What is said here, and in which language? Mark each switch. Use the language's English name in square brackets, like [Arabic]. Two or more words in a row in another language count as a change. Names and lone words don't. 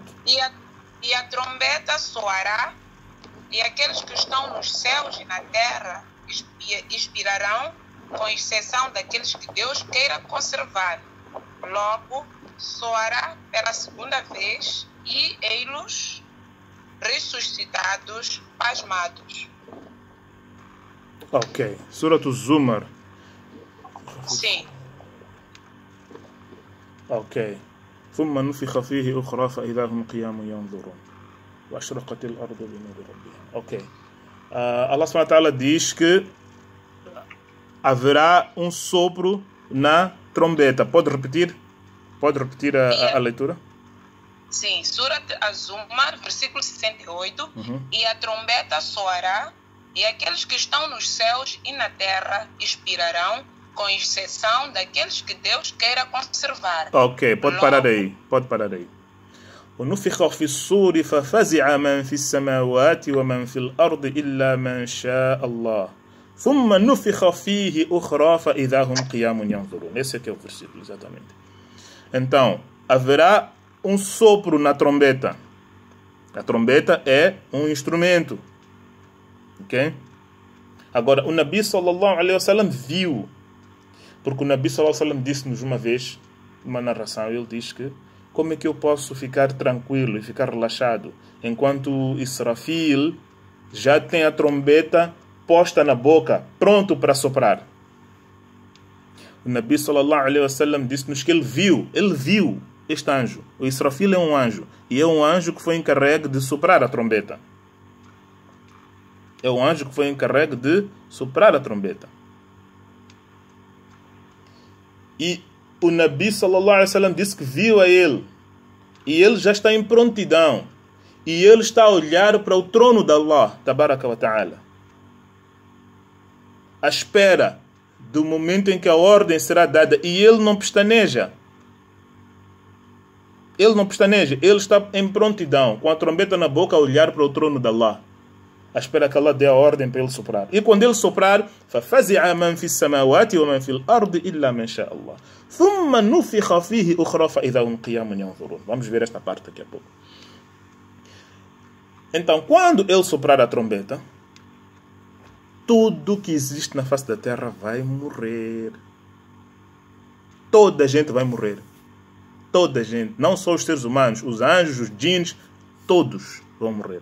[Portuguese] E a trombeta soará, e aqueles que estão nos céus e na terra expirarão, com exceção daqueles que Deus queira conservar. Logo, soará pela segunda vez, e ei-los ressuscitados, pasmados. Ok. Surat Zumar. Sim. Ok. [Arabic] ثم نفخ فيه أخرى فإذا هم قيام ينظرون وأشرقت الأرض بنور ربها. [Portuguese] Ok. Allah [Arabic] سبحانه وتعالى [Portuguese] diz que haverá um sopro na trombeta. Pode repetir? Pode repetir a leitura? Sim, Surat Az-Zumar, versículo 68. E a trombeta soará, e aqueles que estão nos céus e na terra expirarão, com exceção daqueles que Deus queira conservar. Ok, pode parar aí. Pode parar aí. [Arabic] ونفخ في الصور ففزع من في السماوات ومن في الأرض إلا من شاء الله ثم نفخ فيه أخرى فإذا هم قيام ينظرون. [Portuguese] Esse aqui é o versículo, exatamente. Então, haverá um sopro na trombeta. A trombeta é um instrumento. Ok? Agora, o Nabi [Arabic] صلى الله عليه وسلم [Portuguese] viu. Porque o Nabi [Arabic] صلى الله عليه وسلم [Portuguese] disse-nos uma vez, numa narração, ele diz que como é que eu posso ficar tranquilo e ficar relaxado enquanto Israfil já tem a trombeta posta na boca, pronto para soprar? O Nabi [Arabic] صلى الله عليه وسلم [Portuguese] disse-nos que ele viu este anjo. O Israfil é um anjo, e é um anjo que foi encarregue de soprar a trombeta. É um anjo que foi encarregue de soprar a trombeta. E o Nabi [Arabic] صلى الله عليه وسلم [Portuguese] disse que viu a ele. E ele já está em prontidão. E ele está a olhar para o trono de Allah, [Arabic] تبارك وتعالى, [Portuguese] à espera do momento em que a ordem será dada. E ele não pestaneja. Ele não pestaneja. Ele está em prontidão, com a trombeta na boca, a olhar para o trono de Allah, à espera que Allah dê a ordem para ele soprar. E quando ele soprar, [Arabic] فَفَزِعَ مَنْ فِي السَّمَاوَاتِ وَمَنْ فِي الْأَرْضِ إِلَّا مَنْ شَاءَ اللَّهُ ثُمَّ نُفِخَ فِيهِ أُخْرَى فَإِذَا هُمْ قِيَامٌ يَنْظُرُونَ. [Portuguese] Vamos ver esta parte daqui a pouco. Então, quando ele soprar a trombeta, tudo que existe na face da terra vai morrer. Toda a gente vai morrer. Toda a gente. Não só os seres humanos, os anjos, os djinns, todos vão morrer.